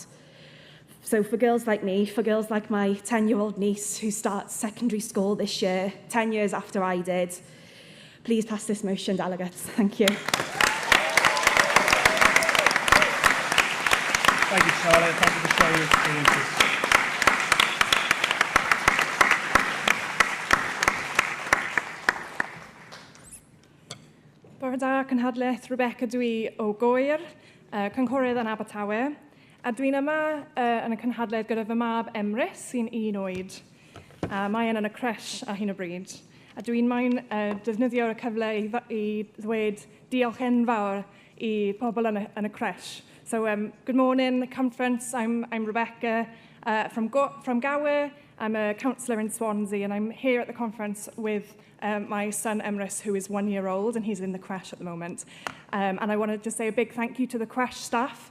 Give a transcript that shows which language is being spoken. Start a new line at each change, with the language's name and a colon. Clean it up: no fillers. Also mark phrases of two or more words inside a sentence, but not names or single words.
English: So for girls like me, for girls like my 10-year-old niece who starts secondary school this year, 10 years after I did, please pass this motion, delegates. Thank you. Thank you, Charlotte. Thank you for sharing your experiences.
Welsh: Bore da, Cynhadlaeth Rebecca dwi o Goer, cynghorydd yn Abertawe, a dwi'n yma yn y cynhadledd gyda fy mab Emrys sy'n 1 oed. Mae yn y cresh ar hyn o bryd. A dwi'n moyn defnyddio'r cyfle i ddweud diolch enfawr I pobl yn y cresh.
English: So good morning, conference. I'm Rebecca from Gower. I'm a counsellor in Swansea, and I'm here at the conference with my son Emrys, who is 1 year old, and he's in the creche at the moment. And I want to just say a big thank you to the creche staff.